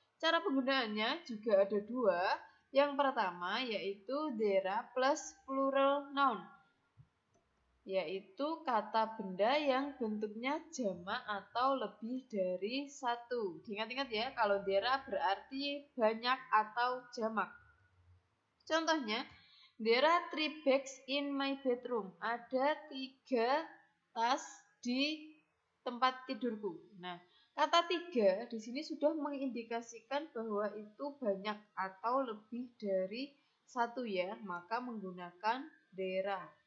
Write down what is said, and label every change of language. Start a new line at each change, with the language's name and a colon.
Indonesian: Cara penggunaannya juga ada dua. Yang pertama yaitu
English: dera plus plural noun,
Indonesian: yaitu kata benda yang bentuknya jamak atau lebih dari satu. Ingat-ingat ya, kalau dera berarti banyak atau jamak. Contohnya,
English: there are 3 bags in my bedroom.
Indonesian: Ada 3 tas di tempat tidurku. Nah, kata 3 di sini sudah mengindikasikan bahwa itu banyak atau lebih dari satu ya, maka menggunakan there.